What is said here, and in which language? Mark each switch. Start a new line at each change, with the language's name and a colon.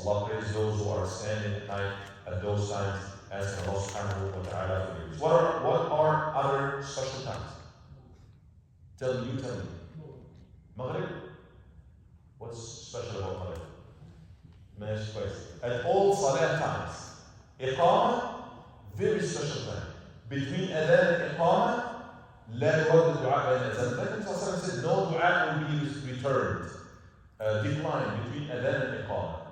English: Allah praise those who are standing at night at those times asking Allah subhanahu wa ta'ala forgiveness. What are other special times? Tell me. Maghrib? What's special about Maghrib? Nice question. At all salah times. Iqamah, very special time. Between adhan and iqamah,
Arabic: لا يرد الدعاء بين الأذان.
English: The Prophet said no dua will be returned. Decline between adhan and iqamah.